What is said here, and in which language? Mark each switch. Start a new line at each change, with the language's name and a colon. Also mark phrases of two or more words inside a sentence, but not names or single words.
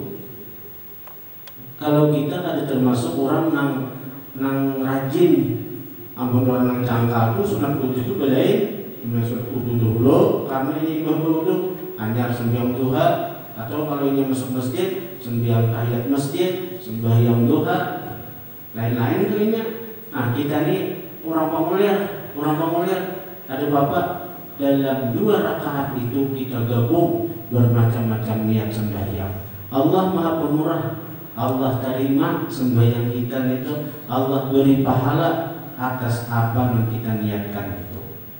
Banjar: Kalau kita ada termasuk orang nang rajin, ampun orang nang cangkal itu sunat wudu itu belain, sunat wudu dulu karena ini ibadah wudu, hanya sembahyang duha atau kalau ini masuk masjid sembahyang tahiyat masjid, sembahyang duha, lain-lain kayaknya.
Indonesian: Nah kita ini orang pemulihan, ada bapak dalam 2 rakaat itu kita gabung bermacam-macam niat sembahyang. Allah Maha Pemurah, Allah terima sembahyang kita itu, Allah beri pahala atas apa yang kita niatkan itu.